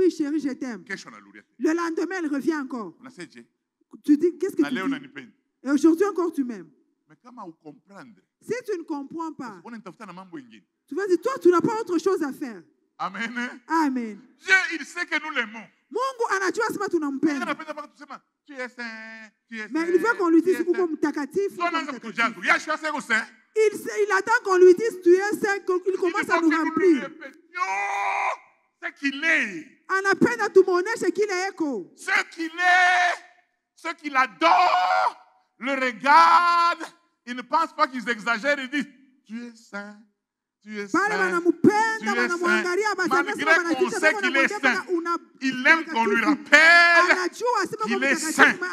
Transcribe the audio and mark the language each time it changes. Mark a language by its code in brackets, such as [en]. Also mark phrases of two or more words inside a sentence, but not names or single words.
[fr] Oui, chérie, je t'aime. Le lendemain, elle revient encore. Tu dis, qu'est-ce que tu dis? Et aujourd'hui encore, tu m'aimes. Si tu ne comprends pas, tu vas dire, toi, tu n'as pas autre chose à faire. Amen. Amen. Dieu, il sait que nous l'aimons. [sw] Mungu anajua sema tunampenda. [fr] Tu es saint, tu es saint. Mais il veut qu'on lui dise [sw] kuko mtakatifu. [fr] Il attend qu'on lui dise tu es saint, qu'il commence à nous remplir. Ce qu'il est. [sw] Anapenda tumuoneshe kile eko. [fr] Ce qu'il est, ceux qui l'adorent, le regardent, ils ne pensent pas qu'ils exagèrent, ils disent tu es saint. Tu es saint. Malgré qu'on sait qu'il est saint, il aime qu'on lui rappelle qu'il est saint.